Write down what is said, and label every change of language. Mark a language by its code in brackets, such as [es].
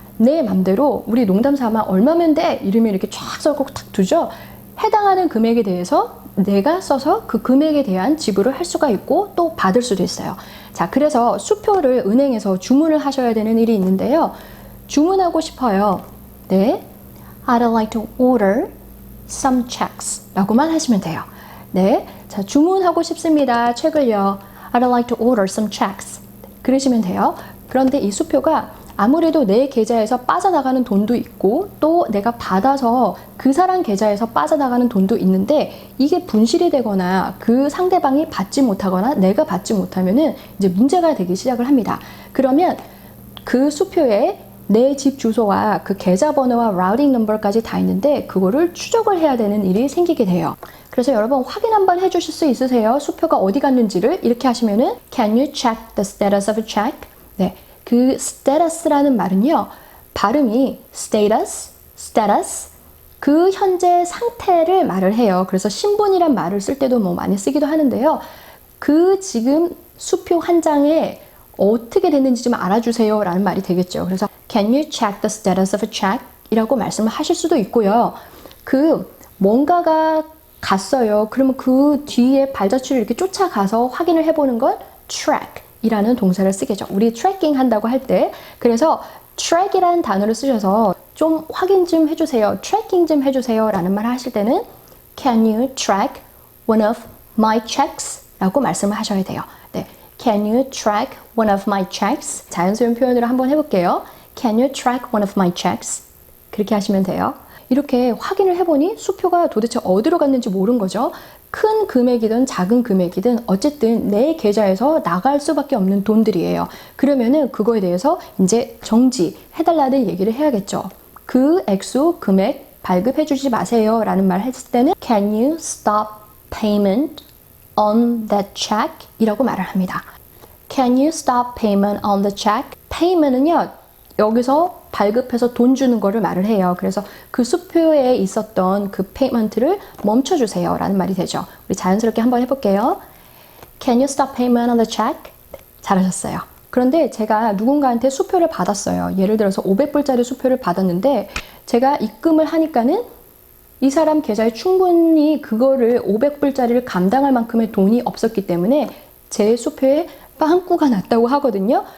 [ko] 내 맘대로 우리 농담 삼아 얼마면 돼? 이러면 이렇게 쫙 써고 탁 두죠. 해당하는 금액에 대해서 내가 써서 그 금액에 대한 지불을 할 수가 있고 또 받을 수도 있어요. 자, 그래서 수표를 은행에서 주문을 하셔야 되는 일이 있는데요. 주문하고 싶어요. 네, [en] I'd like to order some checks [ko] 라고만 하시면 돼요. 네, 자, 주문하고 싶습니다. 책을요. [en] I'd like to order some checks. [ko] 그러시면 돼요. 그런데 이 수표가 아무래도 내 계좌에서 빠져나가는 돈도 있고 또 내가 받아서 그 사람 계좌에서 빠져나가는 돈도 있는데 이게 분실이 되거나 그 상대방이 받지 못하거나 내가 받지 못하면은 이제 문제가 되기 시작을 합니다. 그러면 그 수표에 내 집 주소와 그 계좌번호와 라우팅 넘버까지 다 있는데 그거를 추적을 해야 되는 일이 생기게 돼요. 그래서 여러분 확인 한번 해주실 수 있으세요? 수표가 어디 갔는지를 이렇게 하시면은 [en] Can you check the status of a check? [ko] 네. 그 status라는 말은요, 발음이 status, 그 현재 상태를 말을 해요. 그래서 신분이란 말을 쓸 때도 뭐 많이 쓰기도 하는데요. 그 지금 수표 한 장에 어떻게 됐는지 좀 알아주세요 라는 말이 되겠죠. 그래서 [en] Can you check the status of a check? [ko] 이라고 말씀을 하실 수도 있고요. 그 뭔가가 갔어요. 그러면 그 뒤에 발자취를 이렇게 쫓아가서 확인을 해보는 건 track 이라는 동사를 쓰겠죠. 우리 트래킹 한다고 할 때. 그래서 track이라는 단어를 쓰셔서 좀 확인 좀 해주세요. 트래킹 좀 해주세요 라는 말 하실 때는 [en] Can you track one of my checks? [ko] 라고 말씀을 하셔야 돼요. 네, [en] Can you track one of my checks? [ko] 자연스러운 표현으로 한번 해볼게요. [en] Can you track one of my checks? [ko] 그렇게 하시면 돼요. 이렇게 확인을 해보니 수표가 도대체 어디로 갔는지 모른 거죠. 큰 금액이든 작은 금액이든 어쨌든 내 계좌에서 나갈 수밖에 없는 돈들이에요. 그러면은 그거에 대해서 이제 정지해달라는 얘기를 해야겠죠. 그 액수, 금액 발급해주지 마세요 라는 말 했을 때는 [en] Can you stop payment on that check? [ko] 이라고 말을 합니다. [en] Can you stop payment on the check? [ko] payment은요, 여기서 발급해서 돈 주는 거를 말을 해요. 그래서 그 수표에 있었던 그 페이먼트를 멈춰주세요 라는 말이 되죠. 우리 자연스럽게 한번 해볼게요. [en] Can you stop payment on the check? [ko] 잘하셨어요. 그런데 제가 누군가한테 수표를 받았어요. 예를 들어서 500불짜리 수표를 받았는데 제가 입금을 하니까는 이 사람 계좌에 충분히 그거를 500불짜리를 감당할 만큼의 돈이 없었기 때문에 제 수표에 빵꾸가 났다고 하거든요.